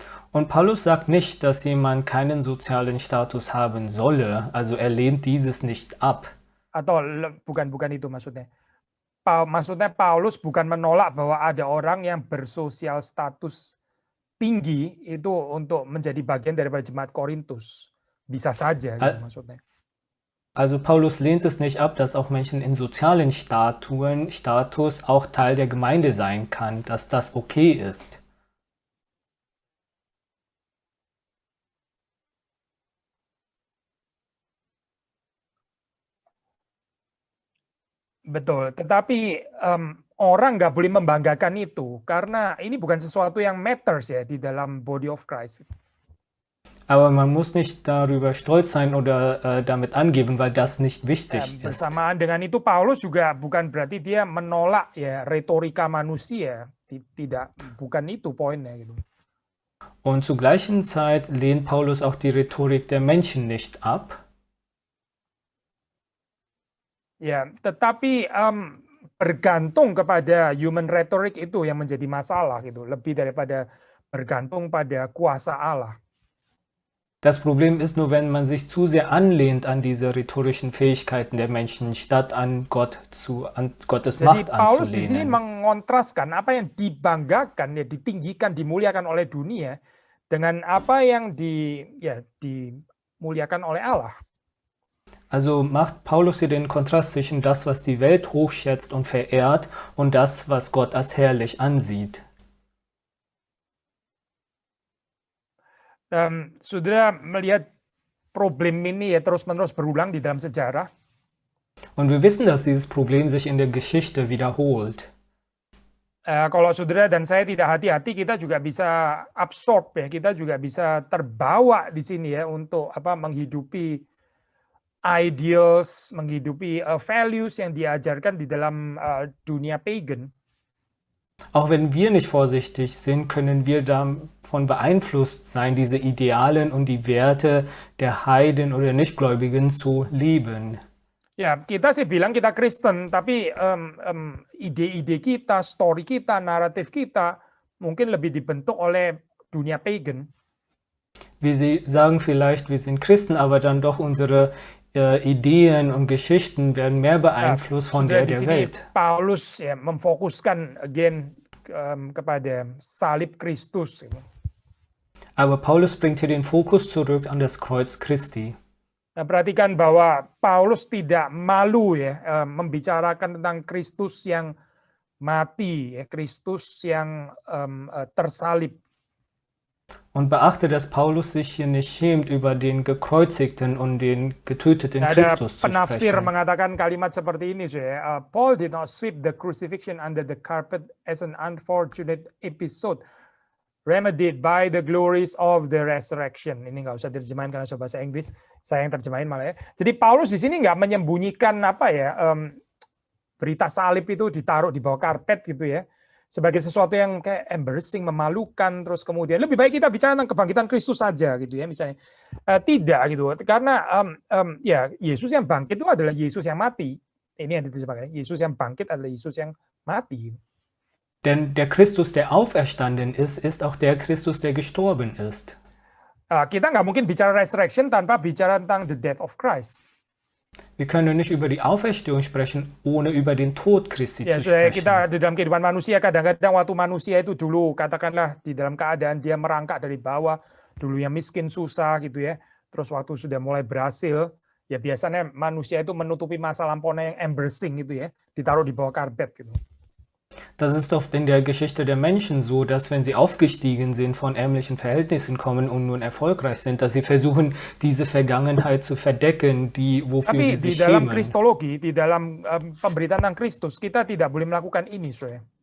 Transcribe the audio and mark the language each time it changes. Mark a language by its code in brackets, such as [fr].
[de] Und Paulus sagt nicht, dass jemand keinen sozialen Status haben solle, also er lehnt dieses nicht ab. [id] Atau bukan itu maksudnya. Maksudnya Paulus bukan menolak bahwa ada orang yang bersosial status tinggi itu untuk menjadi bagian daripada jemaat Korintus. Bisa saja gitu maksudnya. [de] Also Paulus lehnt es nicht ab, dass auch Menschen in sozialen Status auch Teil der Gemeinde sein kann, dass das okay ist. [id] Betul, tetapi orang nggak boleh membanggakan itu karena ini bukan sesuatu yang [en] matters [id] ya di dalam [en] body of Christ. [de] Aber man muss nicht darüber stolz sein oder damit angeben, weil das nicht wichtig ist. [id] Bersamaan dengan itu Paulus juga bukan berarti dia menolak ya retorika manusia, tidak, bukan itu poinnya gitu. [de] Und zur gleichen Zeit lehnt Paulus auch die Rhetorik der Menschen nicht ab. [id] Ya, tetapi bergantung kepada [en] human rhetoric [id] itu yang menjadi masalah gitu, lebih daripada bergantung pada kuasa Allah. [de] Das Problem ist nur, wenn man sich zu sehr anlehnt an diese rhetorischen Fähigkeiten der Menschen, statt an Gottes Macht [id] Jadi Paulus di sini [de] anzulehnen. [id] mengontraskan apa yang dibanggakan, ya ditinggikan, dimuliakan oleh dunia dengan apa yang dimuliakan oleh Allah. [de] Also macht Paulus hier den Kontrast zwischen das, was die Welt hochschätzt und verehrt, und das, was Gott als herrlich ansieht. [id] Saudara melihat problem ini ya terus-menerus berulang di dalam sejarah. [de] Und wir wissen, dass dieses Problem sich in der Geschichte wiederholt. [id] Kalau saudara dan saya tidak hati-hati, kita juga bisa [en] absorb [id] ya, kita juga bisa terbawa di sini ya untuk menghidupi [en] ideals, [id] menghidupi [en] values [id] yang diajarkan di dalam dunia pagan. [de] Auch wenn wir nicht vorsichtig sind, können wir davon beeinflusst sein, diese Idealen und die Werte der Heiden oder Nichtgläubigen zu leben. [id] Ya, kita sih bilang kita Kristen, tapi ide-ide kita, [en] story [id] kita, naratif kita mungkin lebih dibentuk oleh dunia pagan. [de] Wir sagen vielleicht, wir sind Christen, aber dann doch unsere Ideen und Geschichten werden mehr beeinflusst von der Welt. [id] Paulus ya memfokuskan [en] again [id] kepada salib Kristus. [de] Aber Paulus bringt hier den Fokus zurück an das Kreuz Christi. [id] Nah, perhatikan bahwa Paulus tidak malu ya membicarakan tentang Kristus yang mati, ya, Kristus yang tersalib. [de] Und beachte, dass Paulus sich hier nicht schämt, über den gekreuzigten und den getöteten Christus zu [id] Penafsir [de] sprechen. [id] mengatakan kalimat seperti ini, ya. [en] Paul did not sweep the crucifixion under the carpet as an unfortunate episode remedied by the glories of the resurrection. [id] Ini nggak usah diterjemahin karena bahasa Inggris, saya yang terjemahin malah ya. Jadi Paulus di sini nggak menyembunyikan berita salib itu ditaruh di bawah karpet gitu ya, sebagai sesuatu yang kayak [en] embarrassing, [id] memalukan, terus kemudian lebih baik kita bicara tentang kebangkitan Kristus saja gitu ya misalnya. Tidak gitu, karena ya Yesus yang bangkit itu adalah Yesus yang mati. Ini yang diterjemahkan, Yesus yang bangkit adalah Yesus yang mati. [de] Denn der Christus, der auferstanden ist, ist auch der Christus, der gestorben ist. [id] Kita nggak mungkin bicara [en] resurrection [id] tanpa bicara tentang [en] the death of Christ. [de] Wir können nicht über die Auferstehung sprechen, ohne über den Tod Christi zu sprechen. [id] Kita di dalam kehidupan manusia kadang-kadang waktu manusia itu dulu katakanlah di dalam keadaan dia merangkak dari bawah, dulu yang miskin susah gitu ya. Terus waktu sudah mulai berhasil, ya biasanya manusia itu menutupi masa lampaunya yang [en] embarrassing [id] gitu ya, ditaruh di bawah karpet gitu. [de] Das ist oft in der Geschichte der Menschen so, dass wenn sie aufgestiegen sind, von ärmlichen Verhältnissen kommen und nun erfolgreich sind, dass sie versuchen, diese Vergangenheit zu verdecken, wofür sie sich schämen. [id] Tapi di dalam [de] schämen. [id] Kristologi, di dalam pemberitaan tentang Kristus, kita tidak boleh melakukan ini, Soe.